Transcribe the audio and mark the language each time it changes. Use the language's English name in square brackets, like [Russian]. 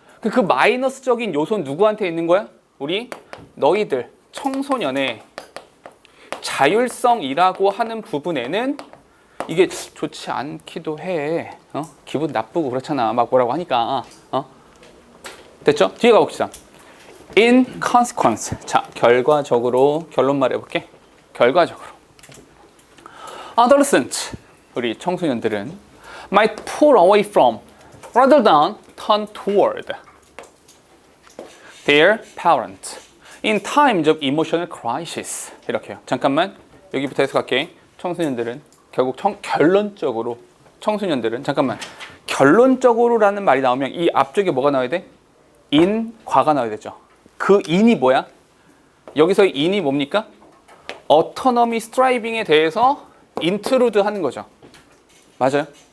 [Korean] 그 마이너스적인 요소는 누구한테 있는 거야? 우리 너희들 청소년의 자율성이라고 하는 부분에는 이게 좋지 않기도 해. 기분 나쁘고 그렇잖아. 막 뭐라고 하니까. 됐죠? 뒤에 가봅시다. [English] In consequence. [Korean] 자, 결과적으로 결론 말해볼게. 결과적으로. [English] Adolescents, [Korean] 우리 청소년들은 [English] might pull away from rather than turn toward their parent in times of emotional crisis. [Korean] 이렇게요. 잠깐만 여기부터 해서 갈게. 청소년들은 결국 결론적으로 청소년들은 잠깐만 결론적으로라는 말이 나오면 이 앞쪽에 뭐가 나와야 돼? in 과가 나와야 되죠. 그 in이 뭐야? 여기서의 in이 뭡니까? [English] autonomy striving [Korean] 에 대해서 intrude 하는 거죠. 맞아요?